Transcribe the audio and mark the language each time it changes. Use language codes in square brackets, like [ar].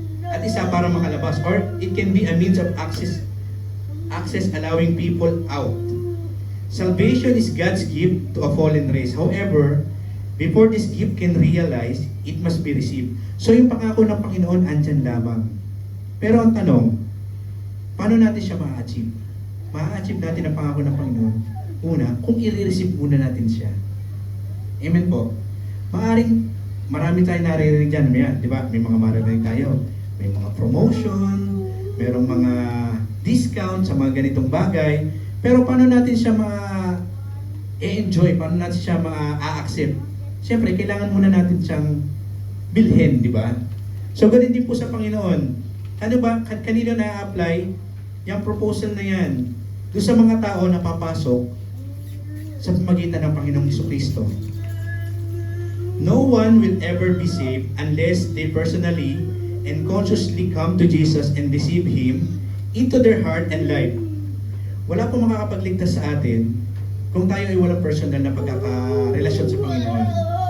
[tl] at isa para makalabas, [en] or it can be a means of access allowing people out. Salvation is God's gift to a fallen race. However, before this gift can realize, it must be received. [tl] So yung pangako ng Panginoon andyan lamang. Pero ang tanong, paano natin siya ma-achieve? Ma-achieve natin ang pangako ng Panginoon. Una, kung i-receive muna natin siya. Amen po. Maaring marami tayong naririnig dyan. Di ba? May mga maririnig tayo. May mga promotion, merong mga discount sa mga ganitong bagay. Pero paano natin siya ma-enjoy? Paano natin siya ma-accept? Siyempre, kailangan muna natin siyang bilhin, di ba? So, ganun din po sa Panginoon. Ano ba? Kanino na-apply yung proposal na yan? Doon sa mga tao na papasok sa pamagitan ng Panginoong Jesucristo. [en] No one will ever be saved unless they personally and consciously come to Jesus and receive Him into their heart and life. [tl] Wala pong makakapagligtas sa atin kung tayo ay walang personal na pagkakarelasyon sa Panginoon.